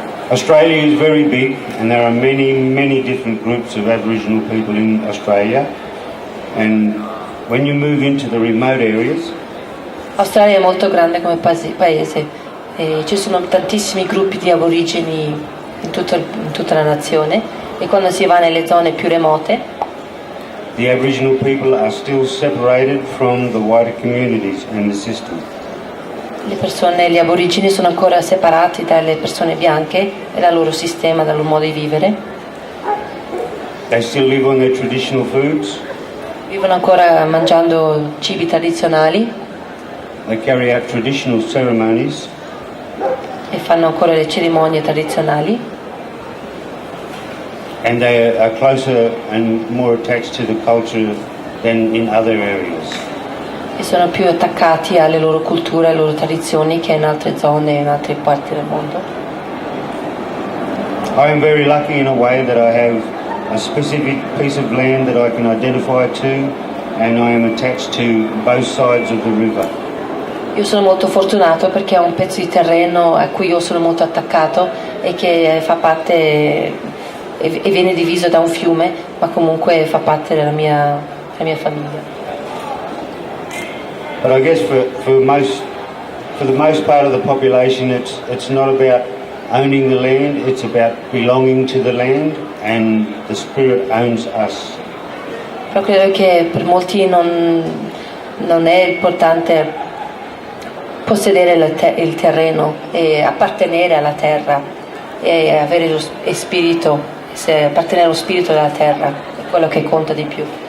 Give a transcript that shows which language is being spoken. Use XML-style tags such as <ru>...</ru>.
<en>Australia is very big and there are many different groups of Aboriginal people in Australia, and when you move into the remote areas,</en> <it>L'Australia è molto grande come paese e ci sono tantissimi gruppi di aborigeni in tutta la nazione, e quando si va nelle zone più remote</it> <en>the Aboriginal people are still separated from the wider communities and the system.</en> <it>gli aborigeni sono ancora separati dalle persone bianche e dal loro sistema, dal loro modo di vivere.</it> <en>They still live on their traditional foods.</en> <it>Vivono ancora mangiando cibi tradizionali</it> <en>They carry out traditional ceremonies.</en> <it>e fanno ancora le cerimonie tradizionali.</it> <en>And they are closer and more attached to the culture than in other areas.</en> <it>E sono più attaccati alle loro culture, alle loro tradizioni che in altre zone, in altre parti del mondo.</it> <en>I am very lucky in a way that I have a specific piece of land that I can identify to, and I am attached to both sides of the river.</en> <it>Io sono molto fortunato perché ho un pezzo di terreno a cui io sono molto attaccato e che fa parte e viene diviso da un fiume, ma comunque fa parte della mia famiglia.</it> <en>But I guess for the most part of the population, it's not about owning the land, it's about belonging to the land, and the spirit owns us.</en> <it>Però credo che per molti non è importante possedere il terreno e appartenere alla terra e avere lo spirito, appartenere allo spirito della terra, è quello che conta di più.</it>